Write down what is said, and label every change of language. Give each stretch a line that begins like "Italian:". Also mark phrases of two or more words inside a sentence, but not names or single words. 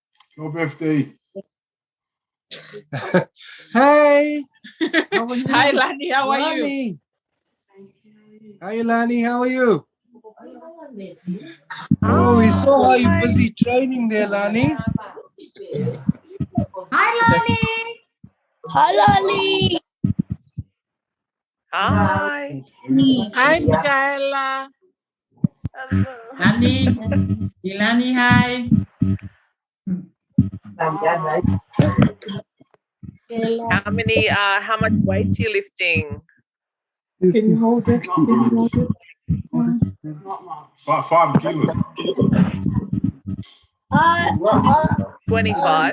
English: No birthday. Hey. How are you? Hi, Lani. How are you? Lani. Hi, Lani. How are you? Oh, we saw how you're busy training there, Lani. Hi, Lani. Hi, Lani. Hi. Hi, Michaela. Lani. Ilani, hi. How much weight are you lifting? Can you hold it? Can you hold it? 5 kilos. 25.